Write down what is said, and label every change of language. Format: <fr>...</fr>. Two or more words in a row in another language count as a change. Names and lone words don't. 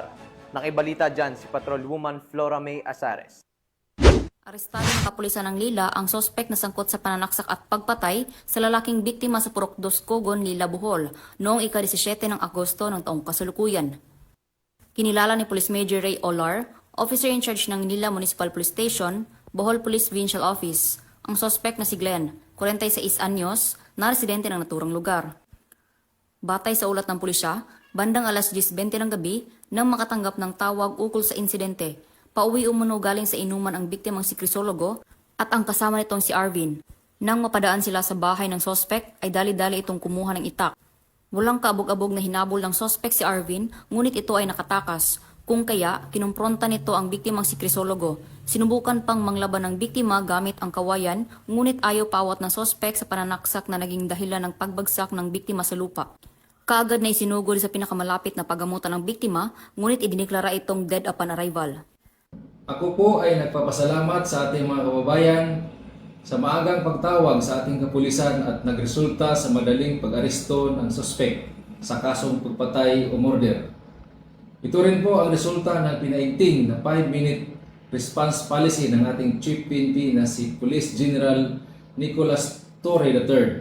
<tl>Nakibalita dyan si Patrolwoman Flora May Azares. Arestado ng kapulisan ng Lila ang sospek na sangkot sa pananaksak at pagpatay sa lalaking biktima sa Purok 2 Cogon, Lila, Bohol noong ika-17 ng Agosto ng taong kasalukuyan. Kinilala ni Police Major Ray Olar,</tl> <en>officer in charge</en> <tl>ng Lila Municipal Police Station, Bohol Police Provincial Office, ang sospek na si Glenn, 46 anyos, na residente ng naturang lugar. Batay sa ulat ng pulisya, bandang alas 10:20 ng gabi nang makatanggap ng tawag ukol sa insidente, pauwi umuno galing sa inuman ang biktimang si Crisologo at ang kasama nitong si Arvin. Nang mapadaan sila sa bahay ng sospek ay dali-dali itong kumuha ng itak. Walang kaabog-abog na hinabol ng sospek si Arvin, ngunit ito ay nakatakas. Kung kaya, kinumpronta nito ang biktimang si Crisologo. Sinubukan pang manglaban ng biktima gamit ang kawayan, ngunit ayaw pawat ng sospek sa pananaksak na naging dahilan ng pagbagsak ng biktima sa lupa. Kaagad na isinugod sa pinakamalapit na paggamutan ng biktima, ngunit idiniklara itong</tl> <en>dead upon arrival.</en> <tl>Ako po ay nagpapasalamat sa ating mga kababayan sa maagang pagtawag sa ating kapulisan at nagresulta sa madaling pag-aresto ng suspect sa kasong pagpatay o murder. Ito rin po ang resulta ng pinaigting na</tl> <en>5-minute response policy</en> <tl>ng ating Chief PNP na si Police General Nicholas Torre III.</tl>